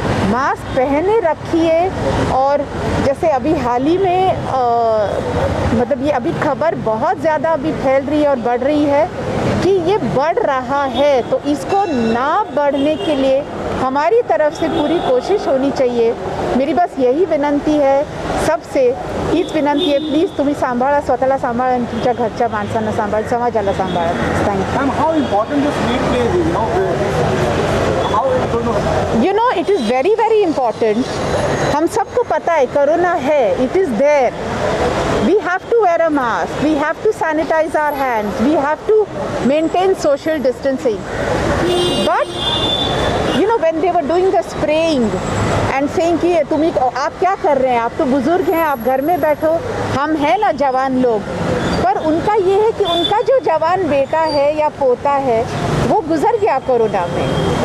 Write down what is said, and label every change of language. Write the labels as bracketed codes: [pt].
[hi] Mask पहने रखिए। और जैसे अभी हाल ही में मतलब ये अभी खबर बहुत ज़्यादा अभी फैल रही है और बढ़ रही है कि ये बढ़ रहा है, तो इसको ना बढ़ने के लिए हमारी तरफ से पूरी कोशिश होनी चाहिए। मेरी बस यही विनंती है सबसे, [mr] हीच विनंती आहे, प्लीज तुम्ही सांभाळा, स्वतःला सांभाळा आणि तुमच्या घरच्या माणसांना सांभाळा, समाजाला सांभाळा. [en] You know, it is very very important. [hi] हम सबको पता है कोरोना है, [en] it is there. We have to wear a mask, we have to sanitize our hands, we have to maintain social distancing. But you know, when they were doing the spraying and saying [hi] कि तुम्ही आप क्या कर रहे हैं, आप तो बुजुर्ग हैं, आप घर में बैठो, हम हैं ना जवान लोग। पर उनका ये है कि उनका जो जवान बेटा है या पोता है वो गुजर गया कोरोना में।